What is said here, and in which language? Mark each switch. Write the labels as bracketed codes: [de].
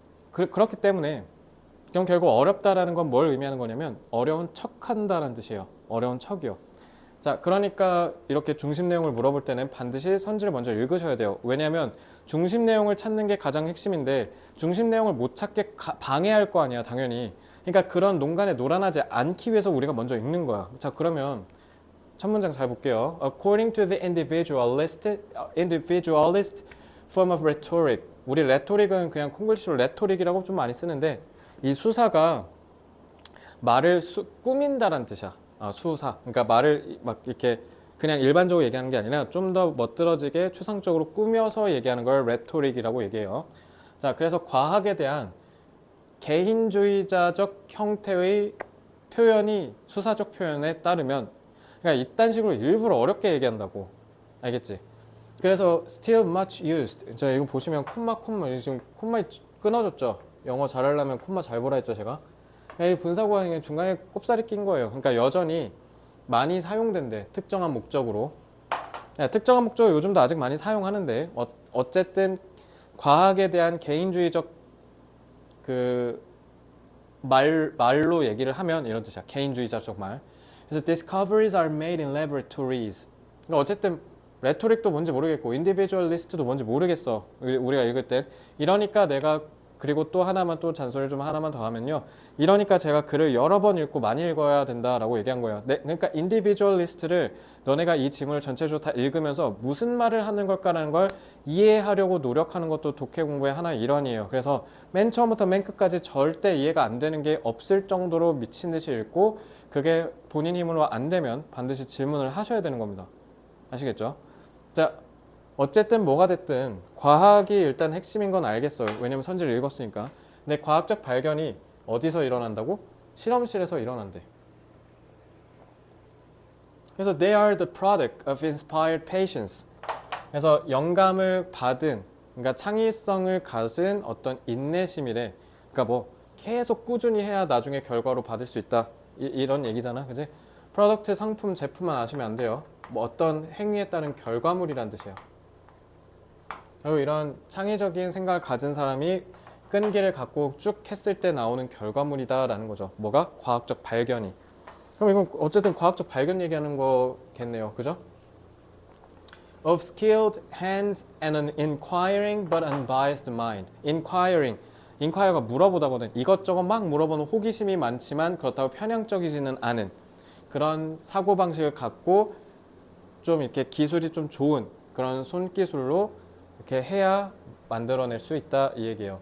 [ko] 그렇기 때문에 그럼 결국 어렵다라는 건 뭘 의미하는 거냐면 어려운 척한다라는 뜻이에요. 어려운 척이요. 자, 그러니까 이렇게 중심 내용을 물어볼 때는 반드시 선지를 먼저 읽으셔야 돼요. 왜냐하면 중심 내용을 찾는 게 가장 핵심인데 중심 내용을 못 찾게 방해할 거 아니야, 당연히. 그러니까 그런 농간에 놀아나지 않기 위해서 우리가 먼저 읽는 거야. 자, 그러면 첫 문장 잘 볼게요. [en] According to the individualist form of rhetoric. [ko] 우리 레토릭은 그냥 콩글리시로 레토릭이라고 좀 많이 쓰는데 이 수사가 말을 꾸민다란 뜻이야. 수사. 그러니까 말을 막 이렇게 그냥 일반적으로 얘기하는 게 아니라 좀 더 멋들어지게 추상적으로 꾸며서 얘기하는 걸 레토릭이라고 얘기해요. 자, 그래서 과학에 대한 개인주의자적 형태의 표현이 수사적 표현에 따르면 그러니까 이딴 식으로 일부러 어렵게 얘기한다고. 알겠지? [en] 그래서 still much used. [ko] 자, 이거 보시면 콤마 지금 콤마 끊어졌죠? 영어 잘하려면 콤마 잘 보라 했죠, 제가? 이 분사구문이 중간에 꼽사리 낀 거예요. 그러니까 여전히 많이 사용된대. 특정한 목적으로. 특정한 목적으로 요즘도 아직 많이 사용하는데 어쨌든 과학에 대한 개인주의적 그 말로 얘기를 하면 이런 뜻이야. 개인주의자적 말. [en] 그래서 discoveries are made in laboratories. [ko] 그러니까 어쨌든 레토릭도 뭔지 모르겠고 인디비주얼리스트도 뭔지 모르겠어. 우리가 읽을 때. 이러니까 내가 그리고 또 하나만 또 잔소리를 좀 하나만 더 하면요. 이러니까 제가 글을 여러 번 읽고 많이 읽어야 된다라고 얘기한 거예요. 그러니까 인디비주얼리스트를 너네가 이 지문을 전체적으로 다 읽으면서 무슨 말을 하는 걸까라는 걸 이해하려고 노력하는 것도 독해 공부의 하나의 일환이에요. 그래서 맨 처음부터 맨 끝까지 절대 이해가 안 되는 게 없을 정도로 미친 듯이 읽고 그게 본인 힘으로 안 되면 반드시 질문을 하셔야 되는 겁니다. 아시겠죠? 자, 어쨌든 뭐가 됐든 과학이 일단 핵심인 건 알겠어요. 왜냐면 선지를 읽었으니까. 근데 과학적 발견이 어디서 일어난다고? 실험실에서 일어난대. [en] 그래서 they are the product of inspired patience. [ko] 그래서 영감을 받은, 그러니까 창의성을 가진 어떤 인내심이래. 그러니까 뭐 계속 꾸준히 해야 나중에 결과로 받을 수 있다. 이런 얘기잖아, 그지? 프로덕트, 상품, 제품만 아시면 안 돼요. 뭐 어떤 행위에 따른 결과물이란 뜻이에요. 그리고 이런 창의적인 생각을 가진 사람이 끈기를 갖고 쭉 했을 때 나오는 결과물이다라는 거죠. 뭐가? 과학적 발견이. 그럼 이건 어쨌든 과학적 발견 얘기하는 거겠네요. 그죠? [en] Of skilled hands and an inquiring but unbiased mind. [ko] inquire가 물어보다거든. 이것저것 막 물어보는 호기심이 많지만 그렇다고 편향적이지는 않은 그런 사고방식을 갖고 좀 이렇게 기술이 좀 좋은 그런 손기술로 이렇게 해야 만들어낼 수 있다 이 얘기예요.